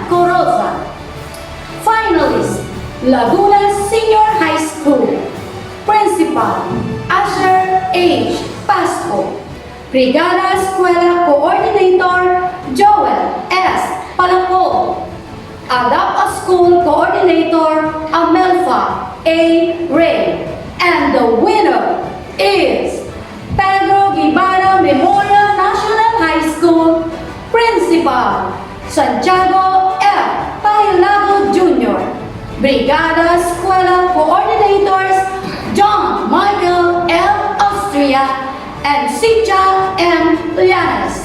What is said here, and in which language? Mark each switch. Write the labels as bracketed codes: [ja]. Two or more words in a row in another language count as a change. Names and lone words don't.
[en] Coroza. Finalist: Laguna Senior High School. Principal: Asher H. Pasco. Brigada Eskwela Coordinator: Joel S. Palangco. Adapt a School Coordinator: Amelfa A. Ray. And the winner is Pedro Guevara Memorial National High School. Principal: Santiago F. Pahilago Jr. Brigada Eskwela Coordinators: John Michael L. Austria and Sija M. Llanes.